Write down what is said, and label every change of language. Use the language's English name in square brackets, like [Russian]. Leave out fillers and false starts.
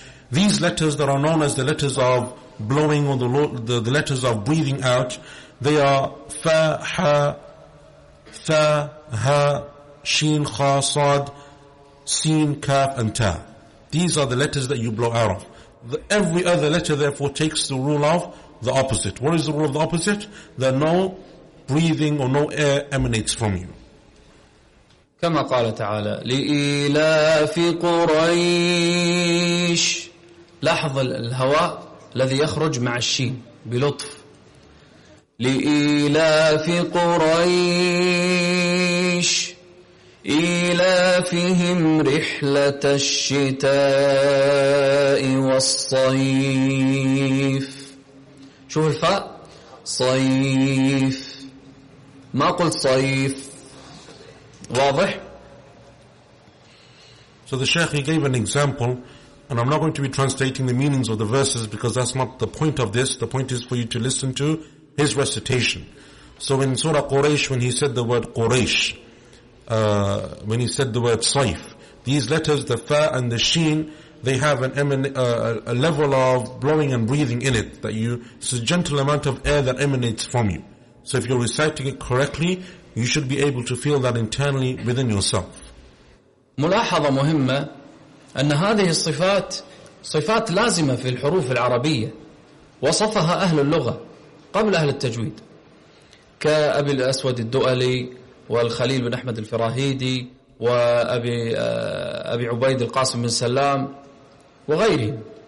[English] These letters that are known as the letters of blowing or the letters of breathing out, they are fa, ha, tha, ha, sheen, kha, sad, seen, kaf, and ta. These are the letters that you blow out of. Every other letter therefore takes the rule of the opposite. What is the rule of the opposite? That no breathing or no air emanates from you. [Arabic] كما قال تعالى لإلاف قريش، لاحظ الهواء الذي يخرج مع الشين بلطف. لإلاف قريش إلافهم رحلة الشتاء والصيف. شوف الفاء، صيف، ما قلت صيف، واضح؟ [English] So the Sheikh, he gave an example, and I'm not going to be translating the meanings of the verses because that's not the point of this. The point is for you to listen to his recitation. So in Surah Quraysh, when he said the word Quraysh, when he said the word Saif, these letters, the Fa and the Sheen, they have a level of blowing and breathing in it that you, it's a gentle amount of air that emanates from you. So if you're reciting it correctly, you should be able to feel that internally within yourself. [Arabic] ملاحظة مهمة أن هذه الصفات صفات لازمة في الحروف العربية، وصفها أهل اللغة قبل أهل التجويد كأبي الأسود الدؤلي والخليل بن أحمد الفراهيدي وأبي عبيد القاسم بن سلام وغيرهم.